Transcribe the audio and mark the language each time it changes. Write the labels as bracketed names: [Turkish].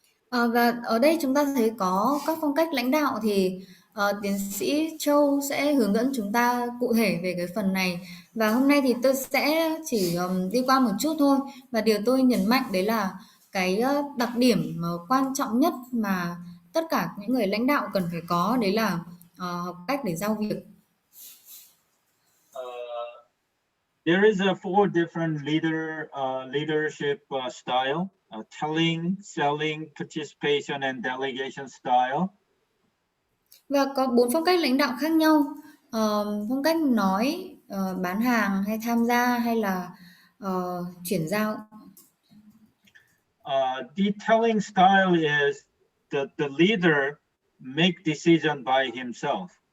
[Vietnamese] Và ở đây chúng ta thấy có các phong cách lãnh đạo thì tiến sĩ Châu sẽ hướng dẫn chúng ta cụ thể về cái phần này. Và hôm nay thì tôi sẽ chỉ đi qua một chút thôi. Và điều tôi nhấn mạnh đấy là cái đặc điểm quan trọng nhất mà tất cả những người lãnh đạo cần phải có đấy là học cách để giao việc. [English] There is 4 different leadership style: telling, selling, participation, and delegation style. [Vietnamese] Và có 4 phong cách lãnh đạo khác nhau. Phong cách nói, bán hàng hay tham gia hay là chuyển giao. [English] The telling style is the leader make decision by himself.